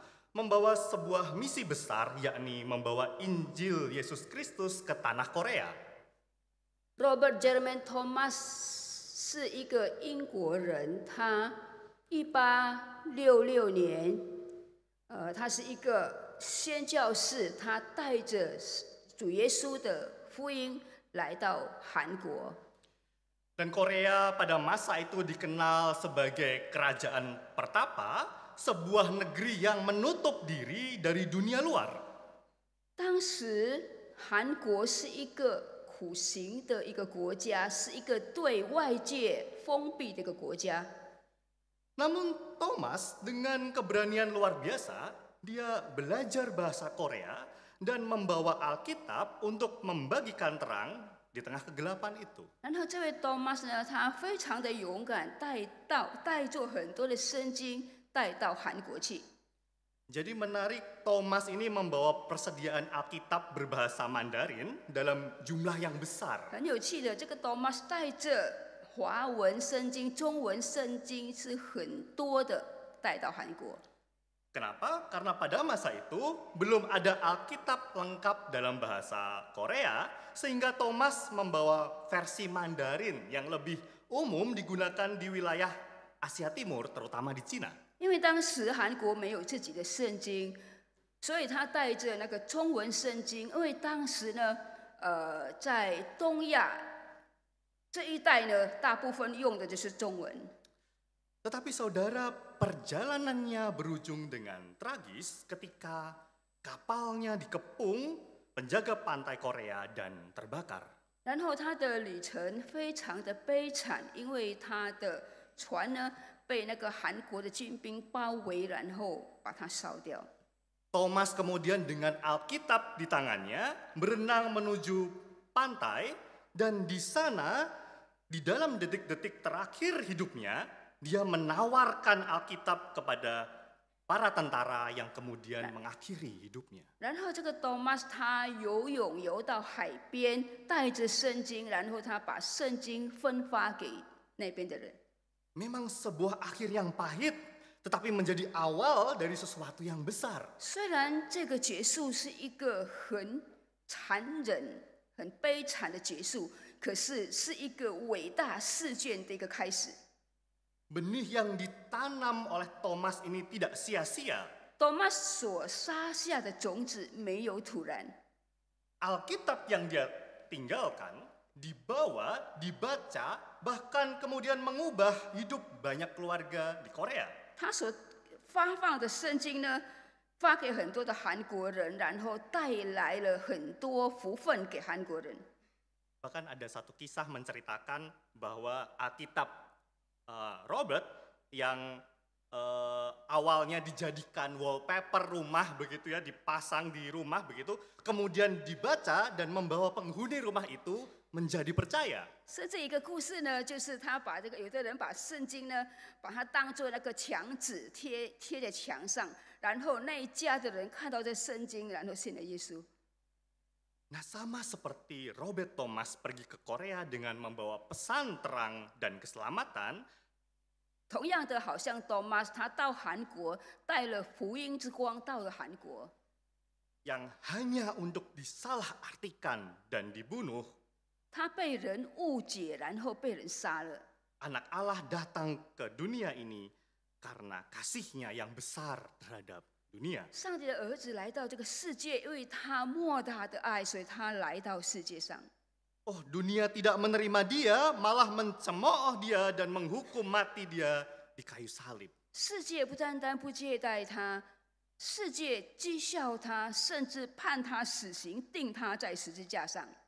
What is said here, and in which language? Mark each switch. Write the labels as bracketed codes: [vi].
[id] membawa sebuah misi besar, yakni membawa Injil Yesus Kristus ke tanah Korea. [zh] Robert Jeremy Thomas 是一个英国人，他1866年，他是一个宣教士，他带着主耶稣的福音来到韩国。 [id] Dan Korea pada masa itu dikenal sebagai kerajaan pertapa, sebuah negeri yang menutup diri dari dunia luar. [zh] 当时韩国是一个苦行的一个国家，是一个对外界封闭的一个国家。 [id] Namun Thomas dengan keberanian luar biasa, dia belajar bahasa Korea dan membawa Alkitab untuk membagikan terang di tengah kegelapan itu. [zh] 然后这位 Thomas 呢，他非常的勇敢，带着很多的圣经带到韩国去。 [id] Jadi menarik, Thomas ini membawa persediaan Alkitab berbahasa Mandarin dalam jumlah yang besar. [zh] 很有趣的，这个 Thomas 带着华文圣经、中文圣经是很多的带到韩国。 [id] Kenapa? Karena pada masa itu belum ada Alkitab lengkap dalam bahasa Korea, sehingga Thomas membawa versi Mandarin yang lebih umum digunakan di wilayah Asia Timur, terutama di Cina. [zh] 因为当时韩国没有自己的圣经，所以他带着那个中文圣经。因为当时呢，在东亚这一带呢，大部分用的就是中文。 [id] Tetapi saudara, perjalanannya berujung dengan tragis ketika kapalnya dikepung penjaga pantai Korea dan terbakar. [zh] 然后他的旅程非常的悲惨，因为他的船呢被那个韩国的军兵包围，然后把它烧掉。 [id] Thomas kemudian dengan Alkitab di tangannya berenang menuju pantai, dan di sana di dalam detik-detik terakhir hidupnya dia menawarkan Alkitab kepada para tentara yang kemudian mengakhiri hidupnya. [zh] 然后这个 Thomas 他游泳游到海边，带着圣经，然后他把圣经分发给那边的人。 [id] Memang sebuah akhir yang pahit, tetapi menjadi awal dari sesuatu yang besar. [zh] 虽然这个结束是一个很残忍、很悲惨的结束，可是是一个伟大事件的一个开始。 [id] Benih yang ditanam oleh Thomas ini tidak sia-sia. [zh] Thomas 所撒下的种子没有土然， [id] Alkitab yang dia tinggalkan dibawa, dibaca, bahkan kemudian mengubah hidup banyak keluarga di Korea. [zh] 他所发放的圣经呢，发给很多的韩国人，然后带来了很多福分给韩国人。 [id] Bahkan ada satu kisah menceritakan bahwa Alkitab Robert yang awalnya dijadikan wallpaper rumah begitu ya, dipasang di rumah begitu, kemudian dibaca dan membawa penghuni rumah itu menjadi percaya. [zh] 是这一个故事呢，就是他把这个有的人把圣经呢，把它当做那个墙纸贴在墙上，然后那一家的人看到这圣经，然后信了耶稣。 [id] Nah, sama seperti Robert Thomas pergi ke Korea dengan membawa pesan terang dan keselamatan, [zh] 同样的，好像 Thomas 他到韩国带了福音之光到了韩国， [id] yang hanya untuk disalahartikan dan dibunuh, [zh] 他被人误解，然后被人杀了。 [id] anak Allah datang ke dunia ini karena kasihnya yang besar terhadap dunia. [zh] 上帝的儿子来到这个世界，因为他莫大的爱，所以他来到世界上。 [id] Oh, dunia tidak menerima dia, malah mencemooh dia dan menghukum mati dia di kayu salib. [zh] 世界不单单不接待他，世界讥笑他，甚至判他死刑，钉他在十字架上。